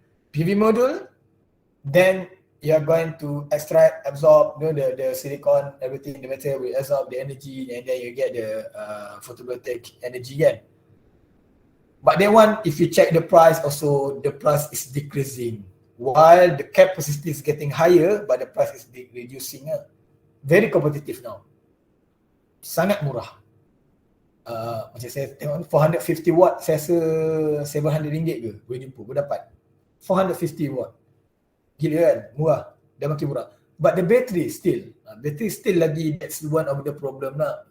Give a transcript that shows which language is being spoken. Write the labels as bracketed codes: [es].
[en] PV module, then you are going to extract, absorb, the silicon, everything, the material will absorb the energy, and then you get the photovoltaic energy kan. But that one, if you check the price also, the price is decreasing. While the capacity is getting higher, but the price is reducing. Very competitive now. [ms] Sangat murah. Macam saya tengok 450 watt, saya rasa RM700 ke boleh jumpa, boleh dapat. 450 watt. Gila kan? Murah. Dah makin murah. [en] But the battery still lagi, that's one of the problem lah.